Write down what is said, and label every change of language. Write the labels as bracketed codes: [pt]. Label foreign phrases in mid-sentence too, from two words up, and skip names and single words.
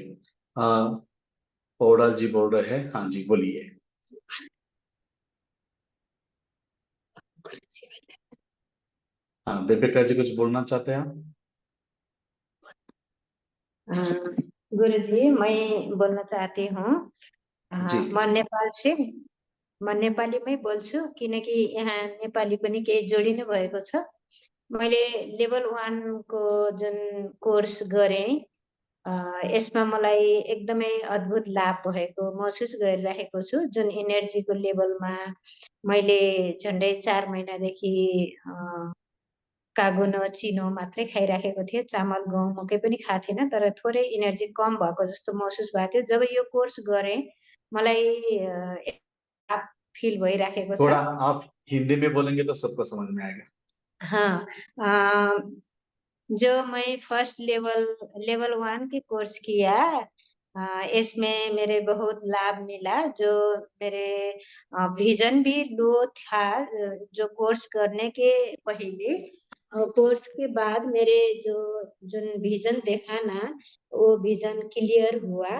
[hi] ओड़ा जी बोल रहे हैं, हाँ जी बोलिए। हाँ दीपिका जी कुछ बोलना चाहते हैं आप? गुरुजी, मैं बोल्न चाहती हूँ। जी [ne] म नेपाल से, म नेपालीमै बोल्छु किनकि यहाँ नेपाली पनि केही जोडिनु भएको छ। मैले लेभल 1 को जुन कोर्स गरेँ, यसमा मलाई एकदमै अद्भुत लाभ भएको महसुस गरिरहेको छु। जुन एनर्जीको लेभलमा मैले झन्डै 4 महिनादेखि कागुनो, चिनो मात्रै खाइराखेको थिएँ। चामल, गहुँ, मकै पनि खाएको थिइनँ, तर थोरै एनर्जी कम भएको जस्तो महसुस भएको थियो। जब यो कोर्स गरेँ, मलाई आप फिल भइराखेको छ। [hi] थोड़ा आप हिंदी में बोलेंगे तो सबको समझ में आएगा। हाँ, जो मैं [en] first level [hi] 1 की कोर्स किया, इसमें मेरे बहुत लाभ मिला। जो मेरे विजन भी लो था जो कोर्स करने के पहले, और कोर्स के बाद मेरे जो विजन देखा ना, वो [en] vision clear [hi] हुआ।